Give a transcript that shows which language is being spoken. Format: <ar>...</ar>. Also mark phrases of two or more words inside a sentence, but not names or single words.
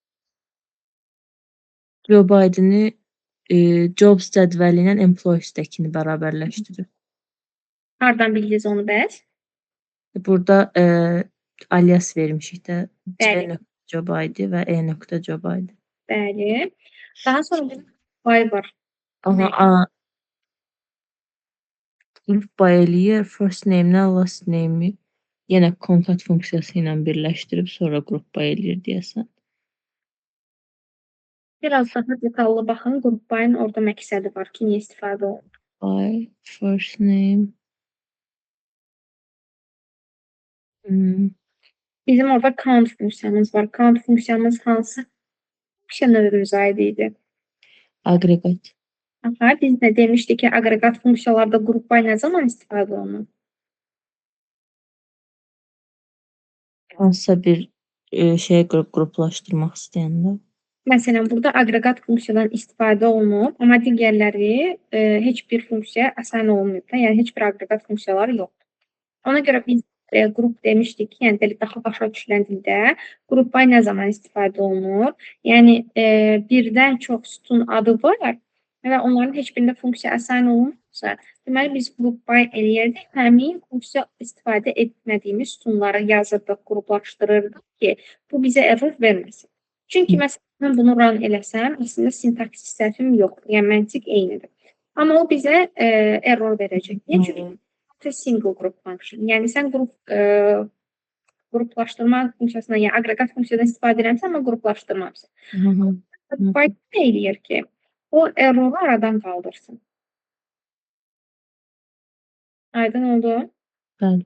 <en>Job ID-</en> <az>ni jobs cədvəli ilə employees-dəkini bərabərləşdirir. Hardan bildiniz onu bəs? Burada alias vermişik də. Bəli.</az> <en>C.job ID</en> <az>və</az> <en>E.job ID.</en> <az>Bəli. Daha sonra bir by var.</az> <en>Group by</en> <az>eləyir,</az> <en>first name-</en> <az>lə</az> <en>last name-</en> <az>i yenə concat funksiyası ilə birləşdirib sonra</az> <en>group by</en> <az>eləyir deyəsən. Biraz daha detallı baxın,</az> <en>group by-</en> <az>ın orada məqsədi var ki, niyə istifadə olunur?</az> <en>By, first name.</en> <az>Bizim orada count funksiyamız var. Count funksiyamız hansı funksiya növümüzə aid idi? Agregat. Biz də demişdik ki, aqreqat funksiyalarda</az> <en>group by</en> <az>nə zaman istifadə olunur? Hansısa bir şeyə qruplaşdırmaq istəyəndə. Məsələn, burada aqreqat funksiyadan istifadə olunur, amma digərləri heç bir funksiya əsasən olunmur da, yəni heç bir aqreqat funksiyaları yoxdur. Ona görə biz qrup demişdik ki, yəni belə daha başa düşülən dildə</az> <en>group by</en> <az>nə zaman istifadə olunur? Yəni birdən çox sütun adı var və onların heç birində funksiya əsasən olunmursa, Deməli, biz</az> <en>group by</en> <az>eləyirdik. Həmin funksiya istifadə etmədiyimiz sütunları yazırdıq, qruplaşdırırdıq ki, bu bizə error verməsin. Çünki məsələn, mən bunu run eləsəm, əslində sintaksis səhvim yoxdur, yəni məntiq eynidir. Amma o bizə error verəcək. Niyə? Çünki</az> <en>it's a single group function.</en> <az>Yəni sən qruplaşdırma funksiyasından, yəni aqreqat funksiyadan istifadə edirəmsən, amma qruplaşdırmamısan. Python nə eləyir ki, o erroru aradan qaldırsın. Aydın oldu? Bəli.</az>